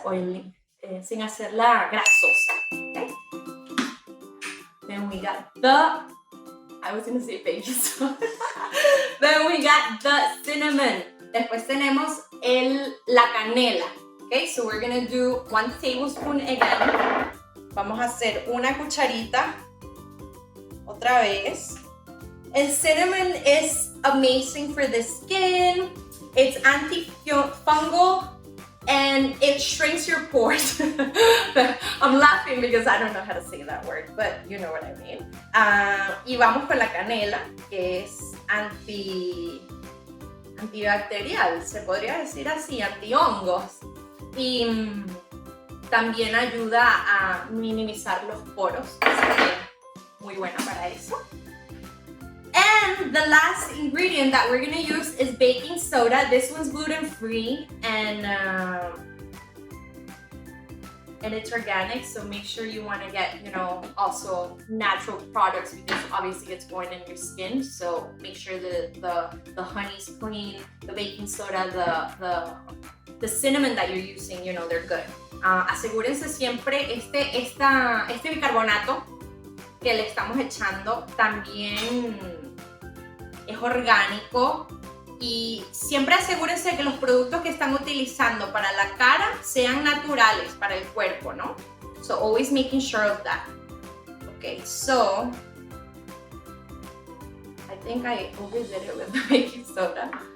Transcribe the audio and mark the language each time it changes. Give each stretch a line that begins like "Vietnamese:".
Spanish: Oily, sin hacerla grasosa.
English: Okay? Then we got I was gonna say baking soda. Then we got the cinnamon.
Spanish: Después tenemos la canela.
English: Okay, so we're gonna do 1 tablespoon again.
Spanish: Vamos a hacer una cucharita. Otra vez.
English: El cinnamon is amazing for the skin. It's antifungal. And it shrinks your pores. I'm laughing because I don't know how to say that word, but you know what I mean.
Spanish: Y vamos con la canela, que es antibacterial, se podría decir así, antihongos. Y también ayuda a minimizar los poros, así que muy buena para eso.
English: And the last ingredient that we're gonna use is baking soda. This one's gluten-free and it's organic, so make sure you want to get, you know, also natural products because obviously it's going in your skin. So make sure the honey's clean, the baking soda, the cinnamon that you're using, you know, they're good.
Spanish: Asegúrense siempre este bicarbonato que le estamos echando también es orgánico y siempre asegúrense que los productos que están utilizando para la cara sean naturales para el cuerpo, ¿no?
English: So always making sure of that. Okay, so I think I overdid it with the baking soda.